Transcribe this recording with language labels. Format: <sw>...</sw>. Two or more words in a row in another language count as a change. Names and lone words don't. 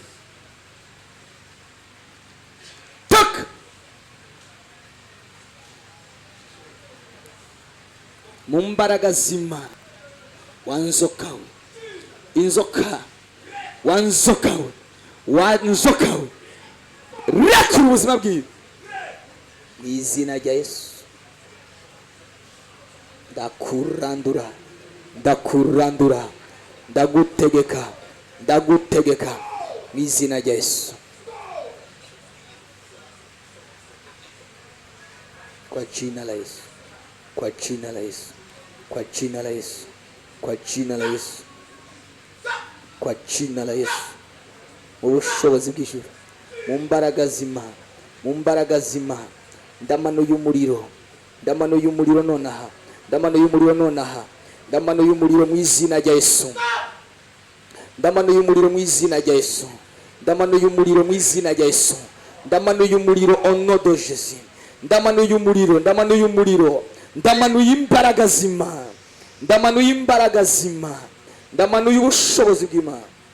<rw>tak mu mbaraga z'Imana wanzokawe inzoka wanzokawe wanzokawe rekura ubuzima bwiwe mu izina rya Yesu ndakurandura ndakurandura ndagutegeka ndagutegeka mu izina rya Yesu</rw> <sw>kwa jina la Yesu kwa jina la Yesu kwa jina la Yesu kwa jina la Yesu kwa jina la Yesu</sw> <rw>mu bushobozi bw'ijuru mu mbaraga z'Imana mu mbaraga z'Imana ndamanuye umuriro ndamanuye umuriro nonaha ndamanuye umuriro nonaha ndamanuye umuriro mu izina rya Yesu ndamanuye umuriro mu izina rya Yesu ndamanuye umuriro mu izina rya Yesu ndamanuye umuriro onodo Jésus, ndamanuye umuriro, ndamanuye umuriro, ndamanuye imbaraga z'Imana, ndamanuye imbaraga z'Imana, ndamanuye ubushobozi bw'Imana.</rw>